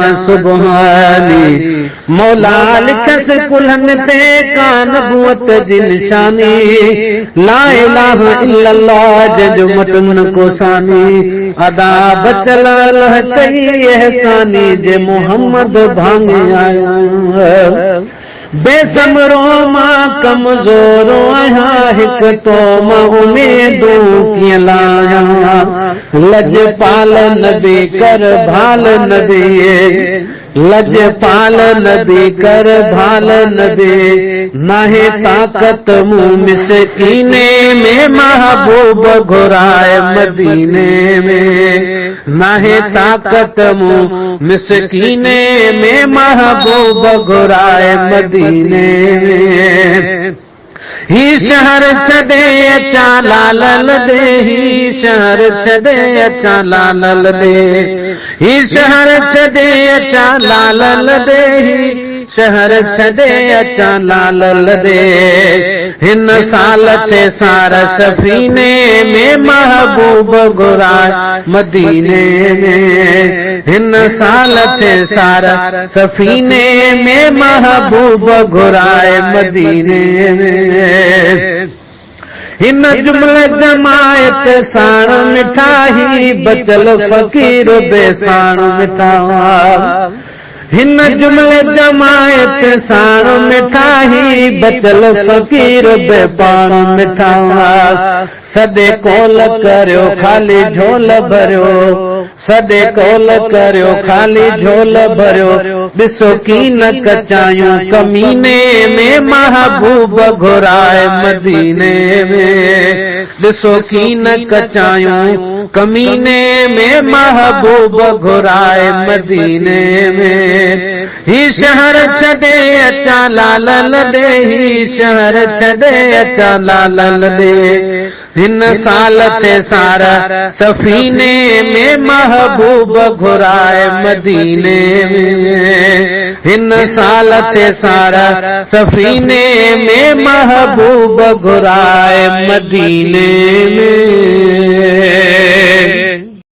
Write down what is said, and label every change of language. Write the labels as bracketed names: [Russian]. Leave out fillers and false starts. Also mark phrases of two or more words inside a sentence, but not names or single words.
[Sindhi] सुभानी मौला लिखसि कुल्हनि ते का नबूअत जी निशानी [Arabic] لا إله إلا الله [Sindhi] जंहिंजो मटन को सानी अदा बचल अल्लाह कई एहसानी जे मोहम्मद भांगे आया बेसमरो मां कमजोरो आया हिक तो मां उमेदो कीअं लाया लजपाल नबी कर भाल नबी लजपाल नबी कर भाल नबी नाहे ताकत मुँह मिसकीने में महबूब घुराए मदीने में नाहे ताकत मुँह मिसकीने में महबूब घुराए मदीने में ही शहर छॾे अचां लालल दे, ही शहर छॾे अचां लालल दे, ही शहर छॾे अचां लालल दे, ही शहर छॾे अचां लालल दे। हिन साल थे सारा सफ़ीने में महबूब घुराए मदीने में, हिन साल थे सारा सफ़ीने में महबूब घुराए मदीने में। हिन जुमले जमायत साण मिठाई बचल फ़कीर बेसाण मिठा, हिन जुमले जमायत साण मिठाई बचल फ़कीर बेपाण मिठा। सदे कोल करियो खाली झोल भरियो, सदे कोल करियो खाली झोल भरियो, ॾिसो कीन कचायूं कमीने में महबूब घुराए मदीने में, ॾिसो कीन कचायूं कमीने में महबूब घुराए मदीने में। ही शहर छॾे अचां लालल दे, ही शहर छॾे अचां लालल दे, हिन साल थे सारा सफ़ीने में महबूब घुराए मदीने में, हिन साल थे सारा सफ़ीने में महबूब घुराए मदीने में।